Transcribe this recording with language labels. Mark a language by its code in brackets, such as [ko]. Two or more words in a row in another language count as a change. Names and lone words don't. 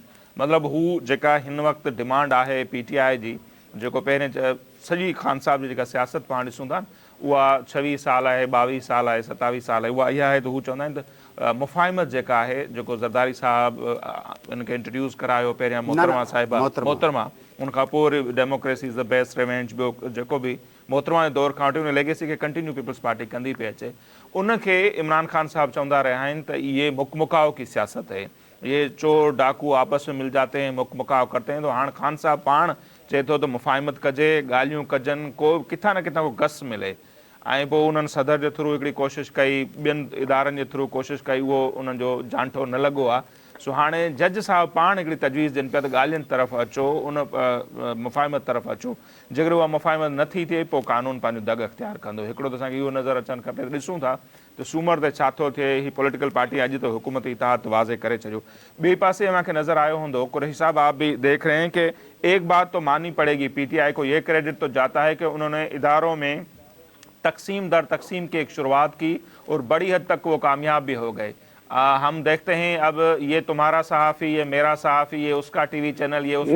[sd] मतिलबु हू जेका हिन वक़्तु डिमांड आहे PTI जी, जेको पहिरें सॼी ख़ान साहिब जी जेका सियासत पाण ॾिसूं था, उहा 26 साल आहे, 22 साल आहे, 27 साल आहे, उहा इहा आहे। त हू चवंदा आहिनि त मुफ़ाहिमत जेका आहे, जेको ज़रदारी साहिबु इनखे इंट्रोड्यूस करायो पहिरियां मोहतरमा साहिबा, मोहतरमा, उनखां पोइ [en] democracy is the best revenge, [sd] ॿियो जेको बि मोहतरमा जे दौर खां वठी उन लेगेसी खे कंटिन्यू पीपल्स पार्टी कंदी पई अचे, उनखे इमरान ख़ान साहिबु चवंदा रहिया आहिनि त इहे [ur] مک مکاؤ کی سیاست ہے, یہ چور ڈاکو آپس میں مل جاتے ہیں، مک مکاؤ کرتے ہیں. [sd] तो हाणे ख़ान साहिबु पाण चए थो त मुफ़ाहिमत कजे, ॻाल्हियूं कजनि, को किथां न किथां को गस मिले। ऐं पोइ उन्हनि सदर जे थ्रू हिकिड़ी कोशिशि कई, ॿियनि इदारनि जे थ्रू कोशिशि कई, उहो उन्हनि जो जांठो न लॻो आहे। सो हाणे जज साहिबु पाण हिकिड़ी तजवीज़ ॾियनि पिया त ॻाल्हियुनि तरफ़ अचो, उन मुफ़ाहिमत तरफ़ अचो। जेकर उहा मुफ़ाहिमत नथी थिए पोइ क़ानून पंहिंजो दग इख़्तियार कंदो। हिकिड़ो त असांखे इहो नज़र अचणु खपे, ॾिसूं था त सूमर ते छा थो थिए। ही पॉलिटिकल पार्टी अॼु तो हुकूमती इतिहाद वाज़े करे छॾियो। ॿिए पासे मूंखे नज़र आयो हूंदो, [ur] قریشی صاحب آپ بھی دیکھ رہے ہیں کہ ایک بات تو ماننی پڑے گی، PTI کو یہ کریڈٹ تو جاتا ہے کہ انہوں نے اداروں میں تقسیم در تقسیم کی ایک شروعات کی اور بڑی حد تک وہ کامیاب بھی ہو گئے. ہم دیکھتے ہیں اب یہ تمہارا صحافی، یہ میرا صحافی، یہ اس کا ٹی وی چینل، یہ اس